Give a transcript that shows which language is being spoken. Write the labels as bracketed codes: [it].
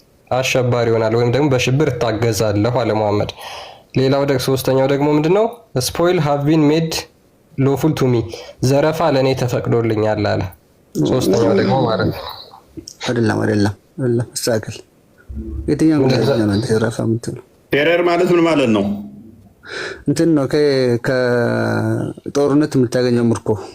[am] አሸባሪ ይሆናል ወይም ደግሞ በሽብር እታገዛለሁ አለ መሐመድ። ሌላው ደግሞ ሶስተኛው ደግሞ ምንድነው? [en] spoil have been made lawful to me. [am] ዘረፋ ለኔ ተፈቅዶልኛል አለ። ሶስተኛው ደግሞ ማለት ነው። አይደለም አስተካክል። የትኛው ነው ዘረፋ የምትለው? ቴረር ማለት ምን ማለት ነው? እንትን ነው ከጦርነት የምታገኘው ምርኮ